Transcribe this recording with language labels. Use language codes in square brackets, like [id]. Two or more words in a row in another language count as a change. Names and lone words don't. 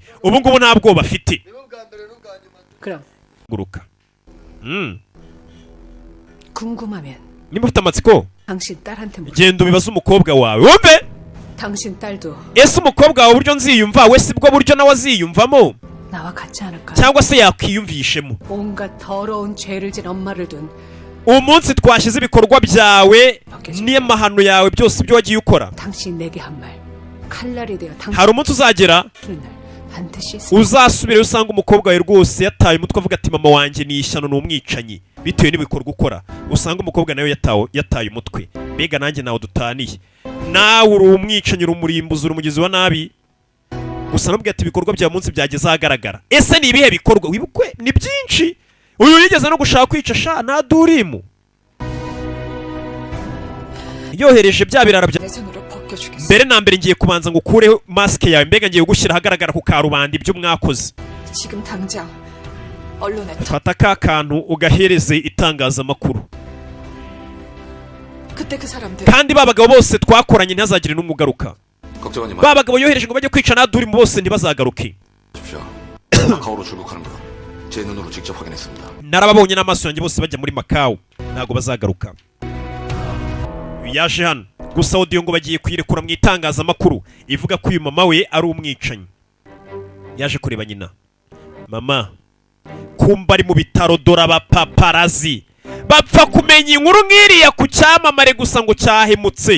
[rw] ubu ngubu nta bwoba afite. [ko] 그럼 [rw] guruka [ko] 궁금하면 [rw] niba ufite amatsiko [ko] 당신 딸한테 물어. [rw] genda ubibaze umukobwa wawe wumve. [ko] 당신 딸도 [rw] ese umukobwa wawe uburyo nziyumva we si bwo buryo nawe aziyumvamo [ko] 나와 같지 않을까? [rw] cyangwa se yakwiyumvishemo. [ko] 온갖 더러운 죄를 진 엄마를 둔 [rw] umunsi twashyize ibikorwa byawe n'amahano yawe byose ibyo wagiye ukora [ko] 당신 내게 한 말 칼날이 되어 당신을 [rw] hari umunsi uzagera [ko] 날 반드시 [rw] uzasubire usanga umukobwa wawe rwose yataye umutwe avuga ati mama wanjye ni ishyano ni umwicanyi bitewe n'ibikorwa ukora. usanga umukobwa nawe yataye umutwe. mbega nanjye nawe dutaniye nawe uri umwicanyi uri umurimbuzi uri umugizi wa nabi. gusa nabwo ati ibikorwa bya munsi byageze ahagaragara. ese ni ibihe bikorwa wibukwe ni byinshi. uyu yigeze no gushaka kwica sha na Adurimu yohereje bya birara bya [ko] 내 손으로 벗겨주겠어. [rw] mbere na mbere ngiye kubanza ngo ukureho maske yawe mbega ngiye gushyira ahagaragara ku karubanda ibyo mwakoze. [ko] 지금 당장 언론에 [rw] fata ka kantu ugahereze itangazamakuru [ko] 그때 그 사람들 [rw] kandi babagabo bose twakoranye ntazagire n'umugaruka. [ko] 걱정하지 마. [rw] babagabo yohereje ngo bajye kwica na Adurimu bose ntibazagaruke. [ko] 십시오. 마카오로 출국하는 것. 제 눈으로 직접 확인했습니다. [rw] narababonye n'amaso yanjye bose bajya muri Macau ntago bazagaruka. yaje hano gusa audio ngo bagiye kwirekura mu itangazamakuru ivuga ko uyu mama we ari umwicanyi. yaje kureba nyina. mama kumba ari mu bitaro dore abapaparazi bapfa kumenya inkuru nk'iriya ku cyamamare gusa ngo cyahemutse.